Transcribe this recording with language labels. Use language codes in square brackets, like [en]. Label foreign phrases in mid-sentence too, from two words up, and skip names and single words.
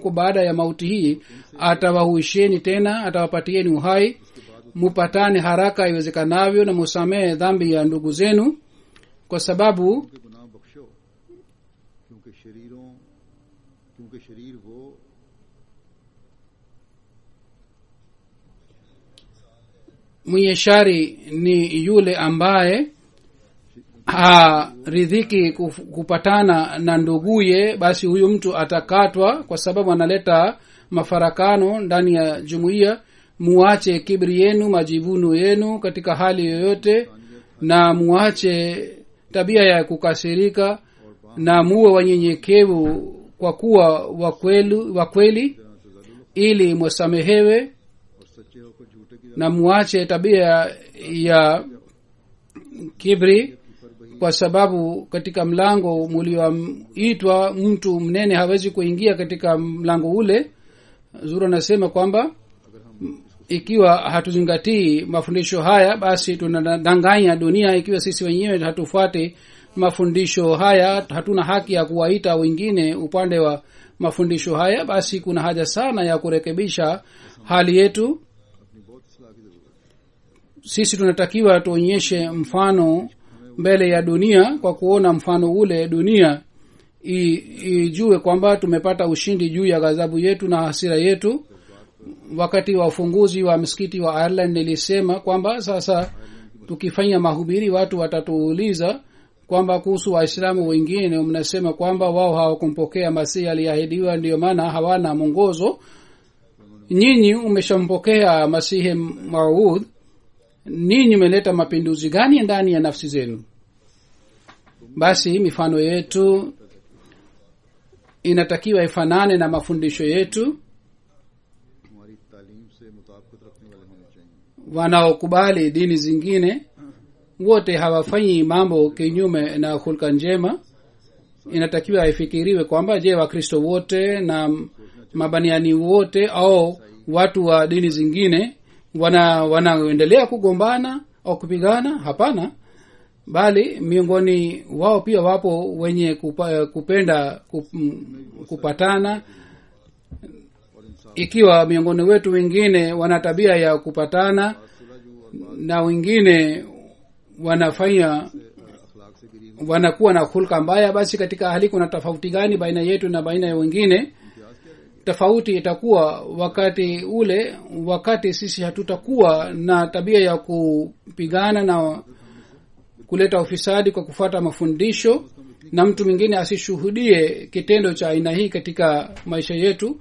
[sw] Kwa baada ya mauti hii atawahuisheni tena, atawapatieni uhai, mupatane haraka iwezekanavyo na musamehe dhambi ya ndugu zenu, kwa sababu [ur] کے گناہ بخشو کیونکہ شریر وہ [sw] mwenye shari ni yule ambaye haridhiki kupatana na nduguye. basi huyu mtu atakatwa kwa sababu analeta mafarakano ndani ya jumuiya. muache kibri yenu, majivuno yenu katika hali yoyote, na muache tabia ya kukasirika, na muwe wanyenyekevu kwa kuwa wa kweli ili mwasamehewe, [ur] اور سچے ہو کر جھوٹے کی [sw] na muache tabia ya kibri, kwa sababu katika mlango mulioitwa mtu mnene hawezi kuingia katika mlango ule. Zura anasema kwamba ikiwa hatuzingatii mafundisho haya basi tunadanganya dunia. ikiwa sisi wenyewe hatufuate mafundisho haya, hatuna haki ya kuwaita wengine upande wa mafundisho haya, basi kuna haja sana ya kurekebisha hali yetu. [ur] اپنی بہت اصلاح کی ضرورت ہے. [sw] Sisi tunatakiwa tuonyeshe mfano mbele ya dunia. kwa kuona mfano ule dunia ijue kwamba tumepata ushindi juu ya ghadhabu yetu na hasira yetu. wakati wa ufunguzi wa msikiti wa Ireland nilisema kwamba sasa tukifanya mahubiri watu watatuuliza kwamba kuhusu Waislamu wengine mnasema kwamba wao hawakumpokea Masihi aliahidiwa, ndio maana hawana mwongozo. Nyinyi umeshampokea Masihi Maud, ninyi umeleta mapinduzi gani ndani ya nafsi zenu? Basi mifano yetu inatakiwa ifanane na mafundisho yetu. [ur] ہماری تعلیم سے مطابقت رکھنے والے ہونے چاہئیں. [sw] Wanaokubali dini zingine wote hawafanyi mambo kinyume na hulka njema. Inatakiwa ifikiriwe kwamba je, Wakristo wote na mabaniani wote au watu wa dini zingine wanaendelea kugombana au kupigana? Hapana, bali miongoni wao pia wapo wenye kupenda kupatana. Ikiwa miongoni wetu wengine wana tabia ya kupatana na wengine wanafanya [ur] اخلاق سے گری [sw] wanakuwa na hulka mbaya, basi katika hali kuna tofauti gani baina yetu na baina ya wengine? Tofauti itakuwa wakati sisi hatutakuwa na tabia ya kupigana na kuleta ufisadi kwa kufuata mafundisho, na mtu mwingine asishuhudie kitendo cha aina hii katika maisha yetu.